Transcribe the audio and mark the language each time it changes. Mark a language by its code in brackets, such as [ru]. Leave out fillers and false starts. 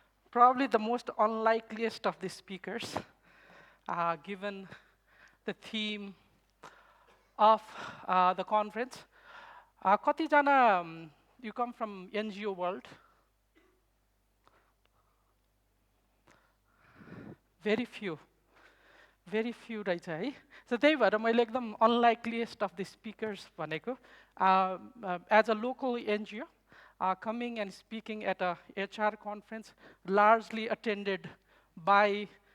[en] Probably the most unlikeliest of the speakers, given the theme of the conference. Katijana, you come from NGO world. Very few [ne] रहेछ है. [en] So [ne] त्यही भएर मैले एकदम [en] unlikeliest of the speakers [ne] भनेको. [en] As a local NGO, coming and speaking at a HR conference, largely attended by